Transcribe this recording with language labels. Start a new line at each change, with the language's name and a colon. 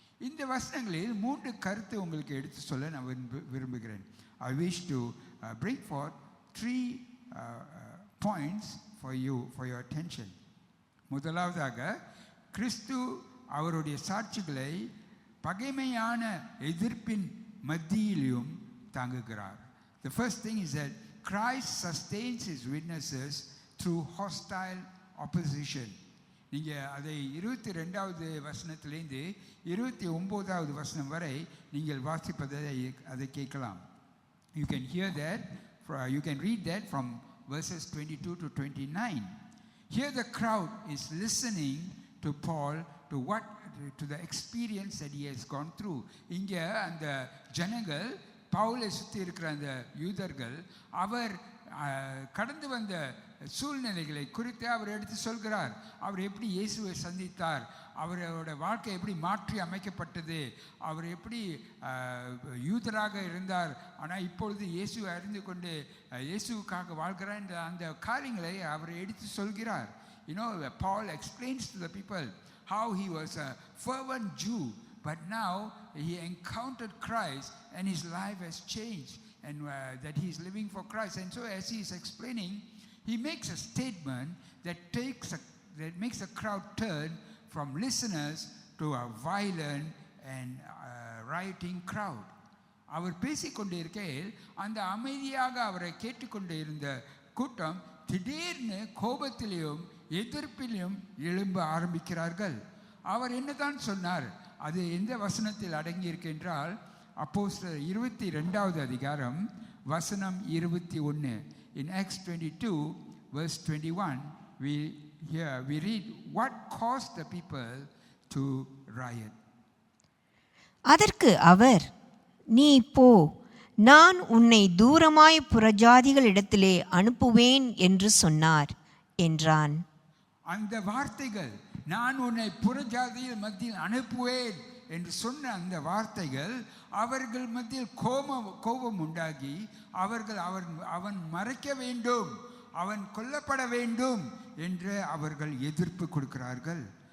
Tamil: இந்த வசனங்களில் 3 கருத்து உங்களுக்கு எடுத்து சொல்ல நான் விரும்புகிறேன்.
English: I wish to bring forth 3 points for your attention.
Tamil: முதலாவதாக, கிறிஸ்து அவருடைய சாட்சிகளை பகைமையான எதிர்ப்பின் மத்தியிலும் தாங்குகிறார்.
English: The first thing is that Christ sustains his witnesses through hostile opposition.
Tamil: நீங்கள் அதை 22வது வசனத்திலேருந்து 29வது வசனம் வரை நீங்கள் வாசிப்பதை அதை கேட்கலாம்.
English: You can hear that, you can read that from verses 22 to 29. Here the crowd is listening to Paul, to the experience that he has gone through.
Tamil: இங்கே அந்த ஜனங்கள், பவுலை சுற்றி இருக்கிற அந்த யூதர்கள், அவர் கடந்து வந்த சூழ்நிலைகளை குறித்து அவர் எடுத்து சொல்கிறார். அவர் எப்படி இயேசுவை சந்தித்தார், அவரோட வாழ்க்கை எப்படி மாற்றி அமைக்கப்பட்டது, அவர் எப்படி யூதராக இருந்தார், ஆனால் இப்பொழுது இயேசுவை அறிந்து கொண்டு இயேசுவுக்காக வாழ்கிறார் என்ற அந்த காரியங்களை அவர் எடுத்து சொல்கிறார்.
English: You know, Paul explains to the people how he was a fervent Jew, but now he encountered Christ and his life has changed, and that he is living for Christ. And so as he is explaining, he makes a statement that makes a crowd turn from listeners to a violent and rioting crowd.
Tamil: அவர் பேசிக்கொண்டே இருக்கையில் அந்த அமைதியாக அவரை கேட்டுக்கொண்டே இருந்த கூட்டம் திடீர்னு கோபத்திலையும் எதிர்ப்பிலையும் எழும்ப ஆரம்பிக்கிறார்கள். அவர் என்னதான் சொன்னார்? அது எந்த வசனத்தில் அடங்கியிருக்கு என்றால், அப்போஸ்தலர் 22வது அதிகாரம் வசனம் 21.
English: In Acts 22 verse 21 we read what caused the people to riot.
Tamil: அதற்கு அவர், நீ போ, நான் உன்னை தூரமாய் புறஜாதிகளிடத்திலே அனுப்புவேன் என்று சொன்னார் என்றான். அந்த வார்த்தைகள், நான் உன்னை புறஜாதியில் மத்தியில் அனுப்புவேன் என்று சொன்ன அந்த வார்த்தைகள் அவர்கள் மத்தியில் கோபம் உண்டாகி அவன் மறைக்க வேண்டும், அவன் கொல்லப்பட வேண்டும் என்று அவர்கள் எதிர்ப்பு கொடுக்கிறார்கள்.